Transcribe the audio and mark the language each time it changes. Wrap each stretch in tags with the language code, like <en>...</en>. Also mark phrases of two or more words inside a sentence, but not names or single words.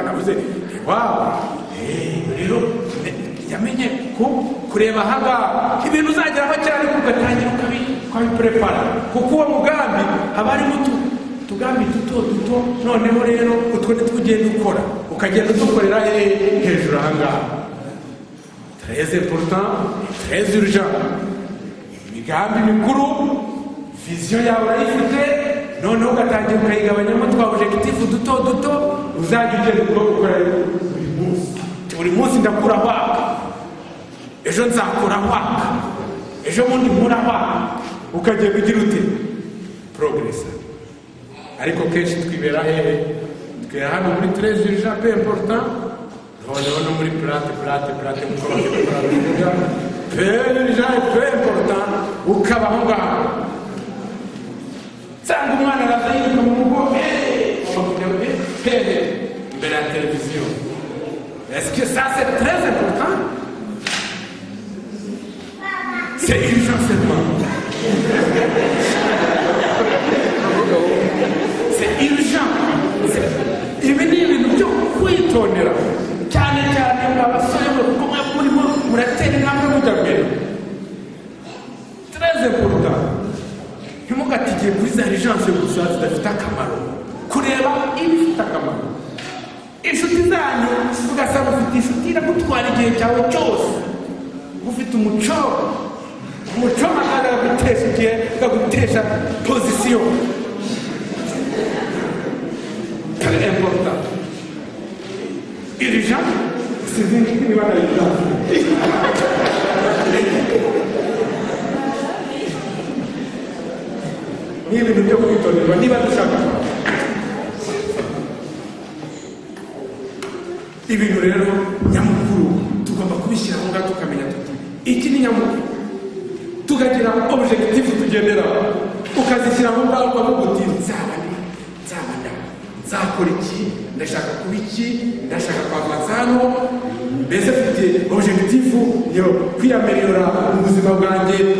<rw>Navuze rero yamenye ko kureba ahangaha ibintu uzageraho cyane ugatangira ukabiprepara, kuko uwo mugambi haba harimo utugambi duto. Noneho rero utwo ntitugenda ukora, ukagenda udukorera hejuru ahangaha.</rw> <fr>Très important, très urgent.</fr> <rw>Imigambi mikuru, vision yawe urayifite, noneho ugatangira ukayigabanyamo twa objectif duto uzajya ugenda ukora buri munsi. Buri munsi ndakura waka, ejo nzakura waka, ejo bundi nkura waka, ukagenda ugira ute progress. Ariko kenshi twibera hehe? Twibera hano muri</rw> <fr>très urgent peu important,</fr> <rw>noneho no muri plate muko bakora</rw> <fr>peu urgent peu important,</fr> <rw>ukaba aho ngaho. Sanga umwana araza yiruka mu rugo imbere ya televiziyo.</rw> <fr>Est-ce que ça c'est très important? C'est urgent seulement. C'est urgent.</fr> <rw>Ibi ni ibintu byo kwitondera cyane cyane abasore murimo muratera intambwe mujya mbere.</rw> <fr>Très important.</fr> <rw>Ntimugatigiye kuri za urgence gusa zidafite akamaro, kureba ibifite akamaro. Inshuti zanyu ugasanga ufite inshuti iragutwara igihe cyawe cyose, ufite umuco magana agutesha igihe, agutesha pozisiyo.</rw> <fr>Très important. Urgent, c'est une chose qui va dans l'urgence.</fr> <rw>Ni ibintu byo kwitonderwa niba dushaka. Ibintu rero nyamukuru tugomba kubishyira mu gato tukamenya tuti iki ni nyamukuru, tukagira objectif tugendera, ukazishyira mu ngaho ukavuga uti nzaba nzakora iki, ndashaka kuba iki, ndashaka kwavansa hano, mbese mfite objectifu yo kwiyameliora mu buzima bwanjye,</rw>